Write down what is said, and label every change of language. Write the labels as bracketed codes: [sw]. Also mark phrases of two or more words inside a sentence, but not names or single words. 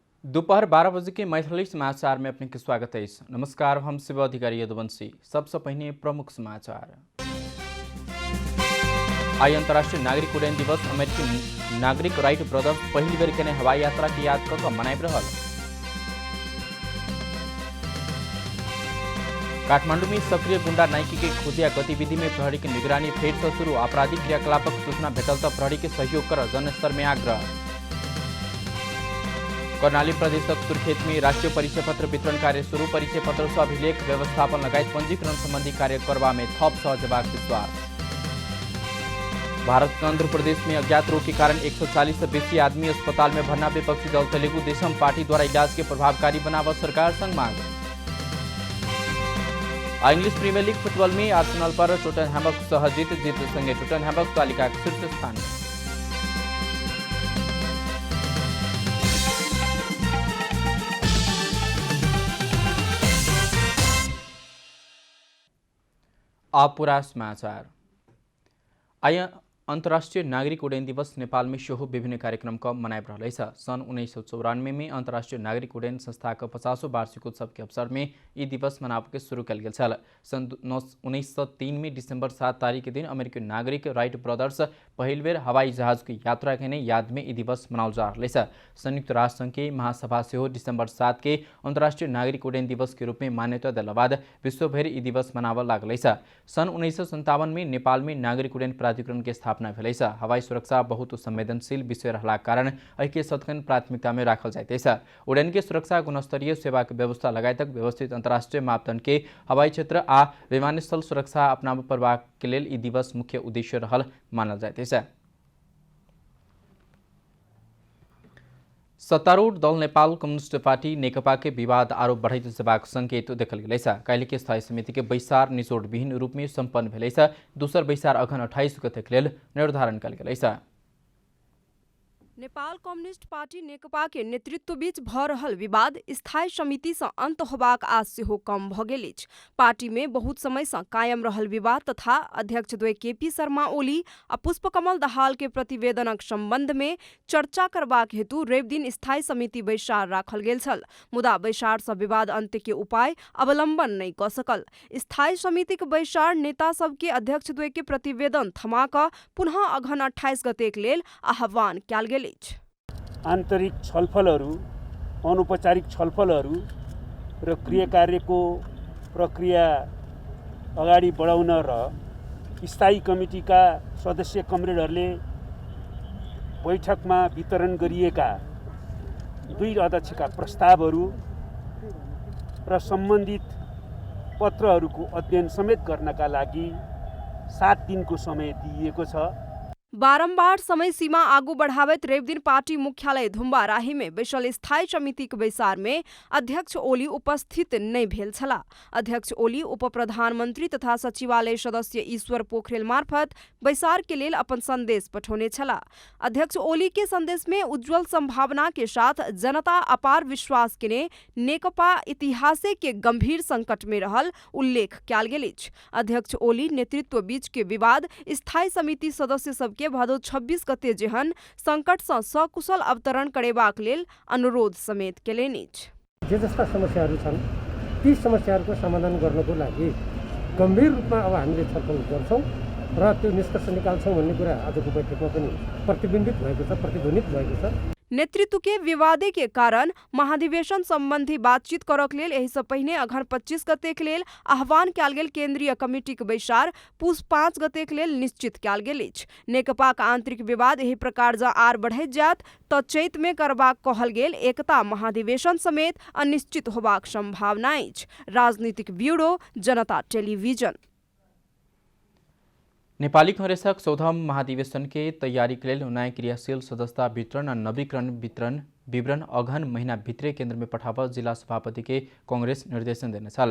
[mai] दोपहर 12 बजे के मैथिली समाचार में अपने के स्वागत है। नमस्कार, हम शिव अधिकारी यदुवंशी। सबसे पहले प्रमुख समाचार। आज अंतर्राष्ट्रीय नागरिक उड्डयन दिवस। अमेरिकी नागरिक राइट ब्रदर्स पहली बेर के हवाई यात्रा की याद कर मनाइब रहल। काठमांडू में सक्रिय गुंडा नाइकी के खोजिया गतिविधि में प्रहरी की निगरानी फेर से शुरू। आपराधिक क्रियाकलापक सूचना भेटल तो प्रहरी के सहयोग कर जनस्तर में आग्रह। कर्णाली प्रदेशक सुर्खेत में राष्ट्रीय परिचय पत्र वितरण कार्य शुरू। परिचय पत्र से अभिलेख व्यवस्थापन लगायत पंजीकरण संबंधी कार्य करवा में थप सहजवाक विश्वास। भारत के आंध्र प्रदेश में अज्ञात रोग के कारण 140 से बेसी आदमी अस्पताल में भर्ना। विपक्षी दल तेलुगु देशम पार्टी द्वारा इलाज के प्रभावकारी बनावा सरकार संग मांग। इंग्लिश प्रीमियर लीग फुटबॉल में आर्सेनल पर टोटनहैम सहजीत जीत संगे टोटनहैम तालिका शीर्ष स्थान। अब पूरा समाचार। आज अंतर्राष्ट्रीय नागरिक उड्डयन दिवस नेपाल में सेहो विभिन्न कार्यक्रम का मनाइब रहल। सन 1994 में अंतर्राष्ट्रीय नागरिक उड्डयन संस्था का 50वां वार्षिकोत्सव के अवसर में ये दिवस मनाव के शुरू कल गया। सन 1903 में डिसेंबर 7 तारीख के दिन अमेरिकी नागरिक राइट ब्रदर्स पहल बेर हवाई जहाज की यात्रा के याद में ये दिवस मनाल जा रहा है। संयुक्त राष्ट्र संघ के महासभा से डिसेंबर 7 के अंतर्राष्ट्रीय नागरिक उड्डयन दिवस के रूप में मान्यता दिला बाद विश्वभर ये दिवस मनाव लागल। सन 1957 में नेपाल में नागरिक उड्डयन प्राधिकरण के स्थापना भेल। हवाई सुरक्षा बहुत संवेदनशील विषय रहला कारण एके सदखन प्राथमिकता में राखल जाइत। उड्डयन के सुरक्षा, गुणस्तरीय सेवा के व्यवस्था लगायत व्यवस्थित अंतर्राष्ट्रीय मापदंड के हवाई क्षेत्र आ विमानस्थल सुरक्षा अपनाब करबाक के लेल ई दिवस मुख्य उद्देश्य रहल मानल जाइत। सत्तारूढ़ दल नेपाल कम्युनिस्ट पार्टी नेकपा के विवाद आरोप बढ़ैत जबाक संकेत देखल गेल। काल्हि के स्थायी समिति के बैसार निचोड़ विहीन रूप में संपन्न भेल। दूसर बैसार अघन 28 गते के लेल निर्धारण कल गेल। नेपाल कम्युनिस्ट पार्टी नेकपा के नेतृत्व बीच भ रहल विवाद स्थायी समिति से अंत होबाक आश सेहो कम भ गेल अछि। पार्टी में बहुत समय से कायम रहल विवाद तथा अध्यक्ष द्वय केपी शर्मा ओली आ पुष्पकमल दाहाल के प्रतिवेदनक संबंध में चर्चा करबाक हेतु रवि दिन स्थायी समिति बैसार राखल गेल छल। मुदा बैसार से विवाद अंत्य के उपाय अवलंबन नहीं क सकल। स्थायी समिति के बैसार नेता सब के अध्यक्ष द्वय के प्रतिवेदन थमा क पुनः अघन 28 गते के लेल आह्वान कयल गेल। [ne] आन्तरिक छलफलहरू, अनौपचारिक छलफलहरू र क्रियाकार्यको प्रक्रिया अगाडि बढाउन र स्थायी कमिटीका सदस्य कमरेडहरूले बैठकमा वितरण गरिएका दुई अध्यक्षका प्रस्तावहरू र सम्बन्धित पत्रहरूको अध्ययन समेत गर्नका लागि 7 दिनको समय दिइएको छ। [mai] बारंबार समय सीमा आगू बढ़ावत रवि दिन पार्टी मुख्यालय धुम्बा राही में बैसल स्थायी समिति के बैसार में अध्यक्ष ओली उपस्थित नहीं भेल छला। अध्यक्ष ओली उप प्रधानमंत्री तथा सचिवालय सदस्य ईश्वर पोखरेल मार्फत बैसार के लेल अपन संदेश पठौने छला। अध्यक्ष ओली के संदेश में उज्जवल संभावना के साथ जनता अपार विश्वास के नेकपा इतिहासे के गंभीर संकट में रहल उल्लेख कयल गेल अछि। अध्यक्ष ओली नेतृत्व बीच के विवाद स्थायी समिति सदस्य सब के भादो 26 गते जेहन संकट से सकुशल अवतरण करेबाक लेल अनुरोध समेत केलनि अछि। [ne] जे जस्ता समस्याहरू छन् ती समस्याहरूको समाधान गर्नको लागि गम्भीर रूपमा अब हामीले छलफल गर्छौं र त्यो निष्कर्ष निकाल्छौं भन्ने कुरा आजको बैठकमा पनि प्रतिबिम्बित भएको छ, प्रतिध्वनित भएको छ। [mai] नेतृत्व के विवादे के कारण महाधिवेशन संबंधी बातचीत करक लेल एहि से पहिने अघन 25 गते के लेल आह्वान कयल गेल केंद्रीय कमिटी के बैसार पूस 5 गते के लेल निश्चित कयल गेल अछि। नेकपा का आंतरिक विवाद एहि प्रकार जा आर बढ़ैत जायत त चैत में करबाक कहल गेल एकता महाधिवेशन समेत अनिश्चित होबाक संभावना अछि। राजनीतिक ब्यूरो, जनता टेलीविजन। नेपाली कांग्रेसक 14वां महाधिवेशन के तैयारी के लिए नया क्रियाशील सदस्यता वितरण और नवीकरण विवरण अघन महीना भित्रे केंद्र में पठाव जिला सभापति के कांग्रेस निर्देशन देने छल।